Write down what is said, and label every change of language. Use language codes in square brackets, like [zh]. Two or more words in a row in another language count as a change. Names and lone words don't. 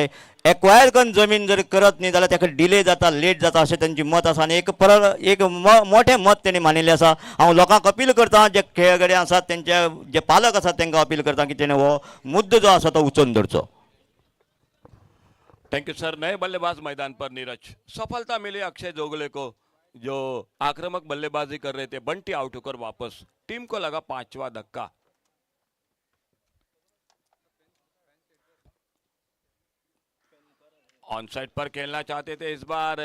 [kok] एक्वायर करून जमीन जर करत न्ही जाल्यार ताका डिले जाता, लेट जाता अशें तांचें मत आसा आनी एक मोठें मत तेणी मानिल्लें आसा. हांव लोकांक अपील करतां, जे खेळगडे आसात तेंचे जे पालक आसात तांकां अपील करतां की तेणें हो मुद्दो जो आसा तो उचोवन धरचो. [en] Thank you sir. [hi] नए बल्लेबाज मैदान पर नीरज। सफलता मिली अक्षय जोगले को, जो आक्रामक बल्लेबाजी कर रहे थे। बंटी आउट होकर वापस, टीम को लगा 5वां धक्का। [en] on side [hi] पर खेलना चाहते थे इस बार।